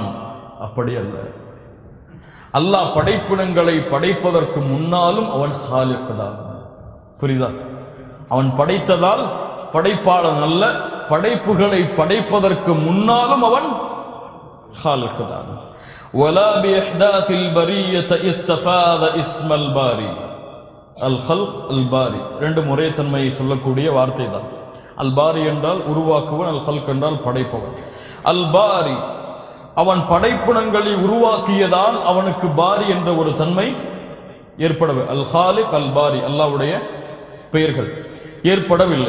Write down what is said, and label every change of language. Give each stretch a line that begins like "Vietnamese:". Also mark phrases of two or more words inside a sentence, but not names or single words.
Tamil: அப்படி அல்ல. அல்லாஹ் படைப்பினங்களை படைப்பதற்கு முன்னாலும் அவன் காலிக் தான். புரியுதா? அவன் படைத்ததால் படைப்பாளன் அல்ல. படைப்புகளை படைப்பதற்கு முன்னாலும் அவன் காலிக் தான்.
Arabic: ولا بإحداث البرية استفاد اسم الباري. الخلق الباري
Tamil: ரெண்டு முறை தன்மையை சொல்லக்கூடிய வார்த்தை தான். அல் பாரி என்றால் உருவாக்குவன், அல் ஹல்க் என்றால் படைப்பவன். அல் பாரி அவன் படைப்புணங்களை உருவாக்கியதால் அவனுக்கு பாரி என்ற ஒரு தன்மை ஏற்படவே. அல் ஹாலிக் அல் பாரி அல்லாஹ்வுடைய பெயர்கள் ஏற்படவில்லை.